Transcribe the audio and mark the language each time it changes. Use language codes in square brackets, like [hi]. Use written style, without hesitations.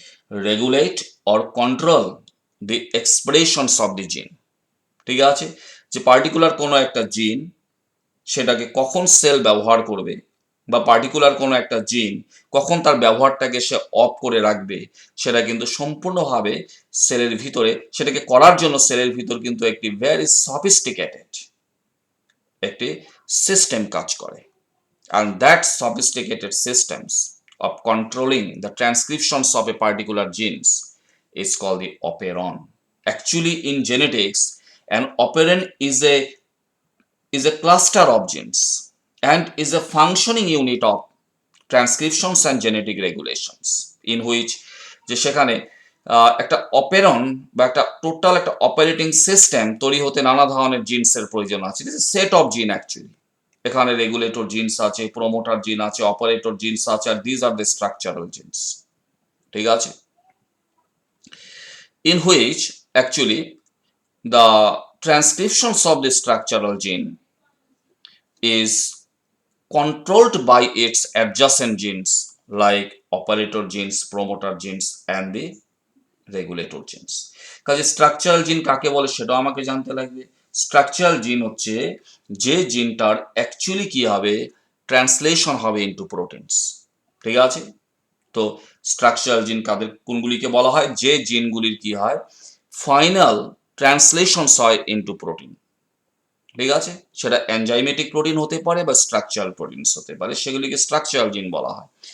[en] regulate or control the expressions of the gene, [bn] ঠিক আছে, যে পার্টিকুলার কোনো একটা জিন, সেটাকে কখন সেল ব্যবহার করবে, বা পার্টিকুলার কোনো একটা জিন কখন তার ব্যবহারটাকে সে অফ করে রাখবে, সেটা কিন্তু সম্পূর্ণভাবে সেলের ভিতরে, সেটাকে করার জন্য সেলের ভিতর কিন্তু একটি ভেরি সফিস্টিকেটেড একটি সিস্টেম কাজ করে। [en] and that sophisticated systems of controlling the transcriptions of a particular genes is called the operon. Actually, in genetics, an operon is a cluster of genes and is a functioning unit of transcriptions and genetic regulations in which [bn] যে সেখানে একটা operon বা একটা total একটা operating system তৈরি হতে নানা ধরনের জিনসের প্রয়োজন আছে। [en] It is a set of gene actually. [bn] এখানে রেগুলেটর জিনস আছে, [en] promoter gene আছে, operator genes আছে, আর these are the structural genes, [bn] ঠিক আছে, [en] in which actually the transcriptions of the structural gene is controlled by its adjacent genes like operator genes, promoter genes and the regulator genes. [bn] কাজে structural জিন কাকে বলে সেটাও আমাকে জানতে লাগবে। স্ট্রাকচারাল জিন হচ্ছে যে জিনটার অ্যাকচুয়ালি কি হবে, ট্রান্সলেশন হবে ইনটু প্রোটিনস, ঠিক আছে। তো স্ট্রাকচারাল জিন কোনগুলিকে বলা হয়, যে জিনগুলির কি হয়, ফাইনাল ট্রান্সলেশনস হয় ইনটু প্রোটিন, ঠিক আছে, সেটা এনজাইমেটিক প্রোটিন হতে পারে বা স্ট্রাকচারাল প্রোটিনস হতে পারে, সেগুলিকে স্ট্রাকচারাল জিন বলা হয়।